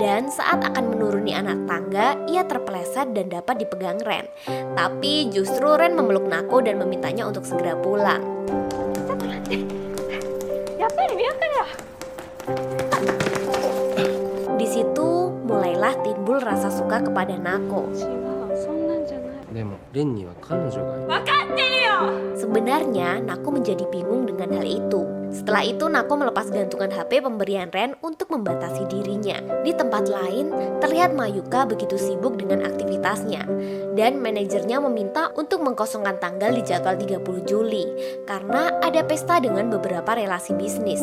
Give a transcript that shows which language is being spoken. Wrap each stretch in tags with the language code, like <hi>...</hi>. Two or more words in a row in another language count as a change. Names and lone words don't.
<id>Dan saat akan menuruni anak tangga, ia terpeleset dan dapat dipegang Ren. Tapi justru Ren memeluk Nako dan memintanya untuk segera pulang. Di situ mulailah timbul rasa suka kepada Nako.</id> <ja>そんなんじゃない。でもレンには彼女がいる。</ja> <id>Sebenarnya Nako menjadi bingung dengan hal itu. Setelah itu Nako melepas gantungan HP pemberian Ren untuk membatasi dirinya. Di tempat lain, terlihat Mayuka begitu sibuk dengan aktivitasnya. Dan manajernya meminta untuk mengkosongkan tanggal di jadwal 30 Juli karena ada pesta dengan beberapa relasi bisnis.</id>